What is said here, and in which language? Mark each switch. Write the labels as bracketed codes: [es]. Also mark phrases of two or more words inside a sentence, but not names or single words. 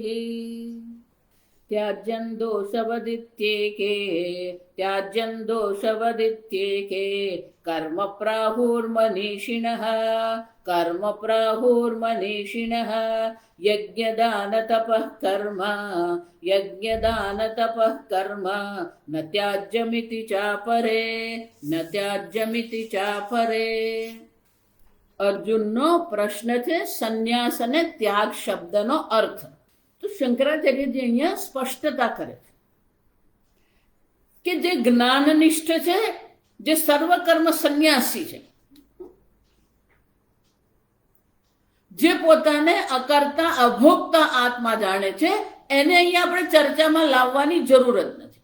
[sa] त्याज्यं दोषवदित्येके कर्म प्राहुर्मनीषिणः यज्ञदानतपः कर्म न त्याज्यमिति चापरे। [gu] અર્જુનનો પ્રશ્ન છે સંન્યાસ અને ત્યાગ શબ્દનો અર્થ. તો શંકરાચાર્યજી અહીંયા સ્પષ્ટતા કરે છે કે જે જ્ઞાનનિષ્ઠ છે, જે સર્વકર્મ સંન્યાસી છે, જે પોતાને અકર્તા અભોગતા આત્મા જાણે છે, એને અહીંયા આપણે ચર્ચામાં લાવવાની જરૂર જ નથી.